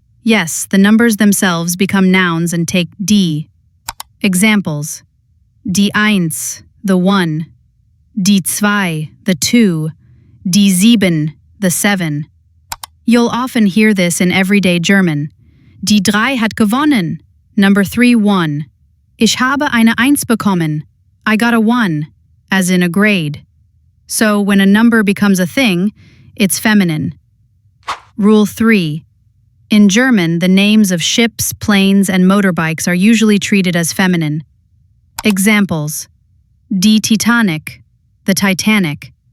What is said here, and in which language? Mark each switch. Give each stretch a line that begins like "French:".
English: Yes, the numbers themselves become nouns and take die. Examples:
German: die Eins,
English: the 1.
German: Die 2,
English: the 2.
German: Die 7,
English: the 7. You'll often hear this in everyday German.
German: Die 3 hat gewonnen.
English: Number 3 won.
German: Ich habe eine Eins bekommen.
English: I got a 1, as in a grade. So when a number becomes a thing, it's feminine. Rule 3. In German, the names of ships, planes, and motorbikes are usually treated as feminine. Examples: Die Titanic, the Titanic.